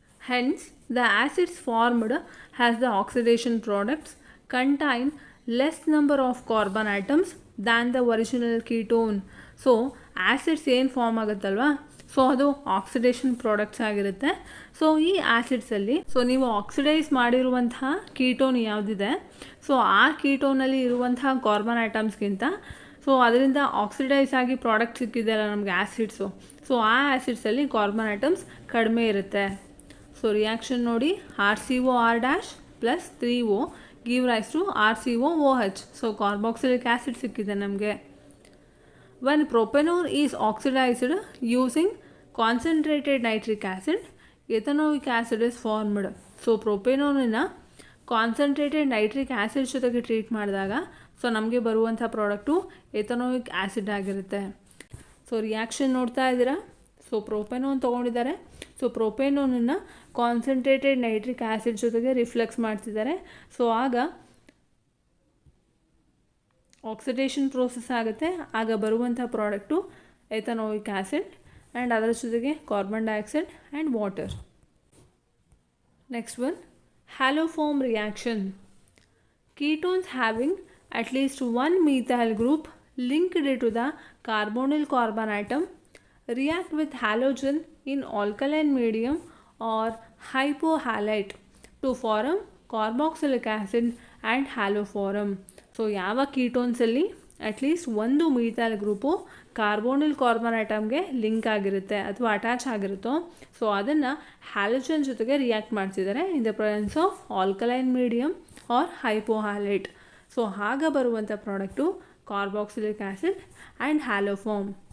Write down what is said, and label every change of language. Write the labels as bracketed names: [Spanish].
[English] Hence the acids formed has the oxidation products contain less number of carbon atoms than the original ketone. [Kannada] So acids ಏನು form ಆಗುತ್ತಲ್ವಾ, so ಅದು oxidation products ಆಗಿರುತ್ತೆ. So ಈ ಆ್ಯಸಿಡ್ಸಲ್ಲಿ ನೀವು oxidise ಮಾಡಿರುವಂತಹ ketone ಯಾವುದಿದೆ, so ಆ ಕೀಟೋನಲ್ಲಿ ಇರುವಂತಹ carbon ಆಟಮ್ಸ್ಗಿಂತ so ಅದರಿಂದ ಆಕ್ಸಿಡೈಸ್ ಆಗಿ ಪ್ರಾಡಕ್ಟ್ ಸಿಕ್ಕಿದೆಯಲ್ಲ ನಮಗೆ ಆ್ಯಸಿಡ್ಸು, ಸೊ ಆ ಆ್ಯಸಿಡ್ಸಲ್ಲಿ ಕಾರ್ಬನ್ ಆಟಮ್ಸ್ ಕಡಿಮೆ ಇರುತ್ತೆ. ಸೊ ರಿಯಾಕ್ಷನ್ ನೋಡಿ, RCOR' plus 3O [English] give rise to [Kannada] RCOOH. So carboxylic acid ಸಿಕ್ಕಿದೆ ನಮಗೆ. [English] when propanone is oxidized using concentrated nitric acid, ethanoic acid is formed. [Kannada] So ಪ್ರೊಪೆನೋನನ್ನು concentrated nitric acid ಜೊತೆಗೆ treat ಮಾಡಿದಾಗ so ನಮಗೆ ಬರುವಂಥ product ಎಥನೋಯಿಕ್ acid ಆಗಿರುತ್ತೆ. So reaction ನೋಡ್ತಾ ಇದ್ದೀರಾ. So propanone ತೊಗೊಂಡಿದ್ದಾರೆ. So ಪ್ರೊಪೆನೋನನ್ನು concentrated nitric acid ಜೊತೆಗೆ ರಿಫ್ಲೆಕ್ಸ್ ಮಾಡ್ತಿದ್ದಾರೆ. ಸೊ ಆಗ ಆಕ್ಸಿಡೇಷನ್ ಪ್ರೋಸೆಸ್ ಆಗುತ್ತೆ. ಆಗ ಬರುವಂಥ ಪ್ರಾಡಕ್ಟು ಎಥನೋಯಿಕ್ ಆ್ಯಸಿಡ್ ಆ್ಯಂಡ್ ಅದರ ಜೊತೆಗೆ carbon dioxide and water. [English] Next one, haloform reaction. Ketones having at least one methyl group linked to the carbonyl carbon atom react with halogen in alkaline medium or hypohalite to form carboxylic acid and haloform. [Kannada] So ಯಾವ ಕೀಟೋನ್ಸಲ್ಲಿ at least ಒಂದು methyl group carbonyl carbon ಆಟಮ್ಗೆ link ಆಗಿರುತ್ತೆ ಅಥವಾ attach ಆಗಿರುತ್ತೋ so ಅದನ್ನು halogen ಜೊತೆಗೆ react ಮಾಡ್ತಿದ್ದಾರೆ [English] In the presence of alkaline medium or hypohalite. [Kannada] So ಆಗ ಬರುವಂಥ product carboxylic acid and ಹ್ಯಾಲೋಫಾರ್ಮ್.